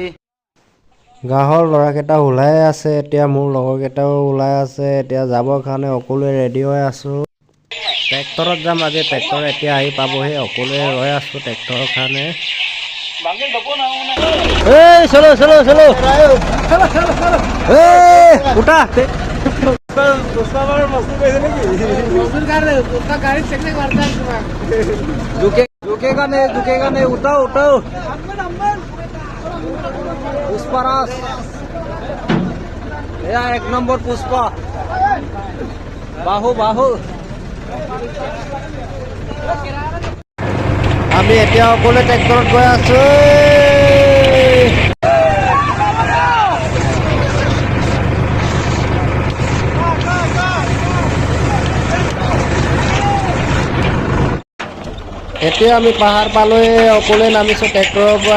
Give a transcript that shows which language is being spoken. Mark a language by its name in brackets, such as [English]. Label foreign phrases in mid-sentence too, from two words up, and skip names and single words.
[Assamese] গাঁৱৰ ল'ৰাকেইটা ওলাই আছে, এতিয়া মোৰ লগৰকেইটাও ওলাই আছে। এতিয়া যাবৰ কাৰণে সকলোৱে ৰেডি হৈ আছো। ট্ৰেক্টৰত যাম আজি। ট্ৰেক্টৰ এতিয়া আহি পাবহি, সকলোৱে ৰৈ আছো ট্ৰেক্টৰৰ কাৰণে। [Hindi] चलो चलो चलो उठा। झुकेगा नहीं, उठाओ उठाओ। पुष्पराज या एक नंबर पुष्पा, बाहु बाहु। [Assamese] আমি এতিয়া সকলোৱে ট্ৰেক্টৰত গৈ আছো। এতিয়া আমি পাহাৰ পালৈ সকলোৱে নামিছো ট্ৰেক্টৰৰ পৰা।